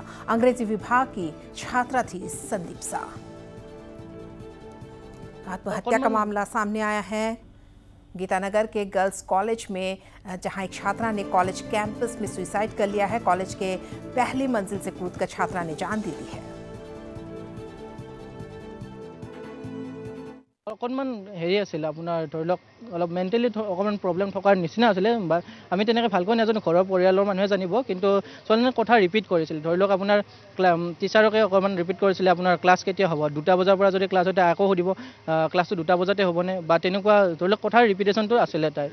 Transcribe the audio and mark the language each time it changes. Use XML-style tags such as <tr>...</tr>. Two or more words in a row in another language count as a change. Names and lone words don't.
<hi>अंग्रेजी विभाग की छात्रा थी संदीप्सा। आत्महत्या का मामला सामने आया है गीतानगर के गर्ल्स कॉलेज में, जहां एक छात्रा ने कॉलेज कैंपस में सुसाइड कर लिया है। कॉलेज के पहली मंजिल से कूदकर छात्रा ने जान दे दी है।</hi> <as>অকণমান হেৰি আছিল আপোনাৰ ধৰি লওক অলপ মেণ্টেলি অকণমান প্ৰব্লেম থকাৰ নিচিনা আছিলে। আমি তেনেকৈ ভালকৈ নাজানো, ঘৰৰ পৰিয়ালৰ মানুহে জানিব। কিন্তু ছোৱালীজনীয়ে কথা ৰিপিট কৰিছিল। ধৰি লওক আপোনাৰ টিচাৰকে অকণমান ৰিপিট কৰিছিলে, আপোনাৰ ক্লাছ কেতিয়া হ'ব, 2টা বজাৰ পৰা যদি ক্লাছ হয় আকৌ সুধিব ক্লাছটো 2টা বজাতে হ'বনে, বা তেনেকুৱা ধৰি লওক কথাৰ ৰিপিটেশ্যনটো আছিলে তাইৰ।</as>